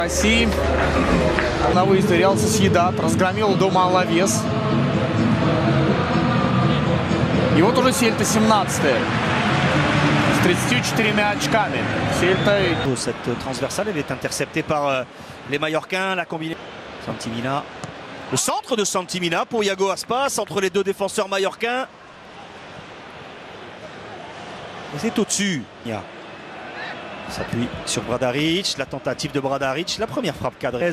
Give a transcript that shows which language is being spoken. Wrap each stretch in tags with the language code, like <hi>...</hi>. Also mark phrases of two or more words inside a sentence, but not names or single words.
<ru>России на выезде Реал Сосьедад разгромил дома Алавес. И вот уже Сельта 17-е с 34 очками. Сельта...</ru> <fr>Cette transversale, elle est interceptée par les Mallorquins, la combinaison. Santi Mina. Le centre de Santi Mina pour Iago Aspas entre les deux défenseurs mallorquins. C'est au-dessus. S'appuie sur Bradaric, la tentative de Bradaric, la première frappe cadrée.</fr>